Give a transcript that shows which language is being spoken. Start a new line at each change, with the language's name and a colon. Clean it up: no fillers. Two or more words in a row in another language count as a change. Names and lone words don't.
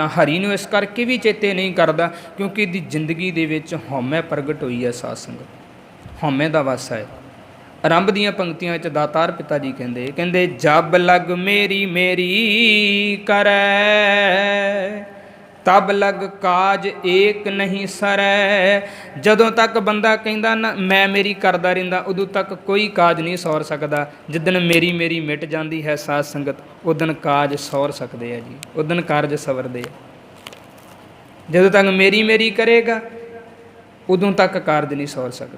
Punjabi: ਹਰੀ ਨੂੰ ਇਸ ਕਰਕੇ ਵੀ ਚੇਤੇ ਨਹੀਂ ਕਰਦਾ ਕਿਉਂਕਿ ਇਹਦੀ ਜ਼ਿੰਦਗੀ ਦੇ ਵਿੱਚ ਹਉਮੈ ਪ੍ਰਗਟ ਹੋਈ ਹੈ ਸਾਧ ਸੰਗਤ। ਹਉਮੈ ਦਾ ਵਾਸਾ ਹੈ। ਆਰੰਭ ਦੀਆਂ ਪੰਕਤੀਆਂ ਵਿੱਚ ਦਾਤਾਰ ਪਿਤਾ ਜੀ ਕਹਿੰਦੇ
Hindi: जब लग मेरी मेरी करै, तब लग काज एक नहीं सरै।
Punjabi: ਜਦੋਂ ਤੱਕ ਬੰਦਾ ਕਹਿੰਦਾ ਨਾ ਮੈਂ ਮੇਰੀ ਕਰਦਾ ਰਹਿੰਦਾ, ਉਦੋਂ ਤੱਕ ਕੋਈ ਕਾਜ ਨਹੀਂ ਸੌਰ ਸਕਦਾ। ਜਿੱਦਣ ਮੇਰੀ ਮੇਰੀ ਮਿਟ ਜਾਂਦੀ ਹੈ ਸਾਧ ਸੰਗਤ, ਉਦਣ ਕਾਜ ਸੌਰ ਸਕਦੇ ਆ ਜੀ, ਉਦਣ ਕਾਰਜ ਸਵਰਦੇ ਆ। ਜਦੋਂ ਤੱਕ ਮੇਰੀ ਮੇਰੀ ਕਰੇਗਾ ਉਦੋਂ ਤੱਕ ਕਾਰਜ ਨਹੀਂ ਸੌਰ ਸਕਦੇ।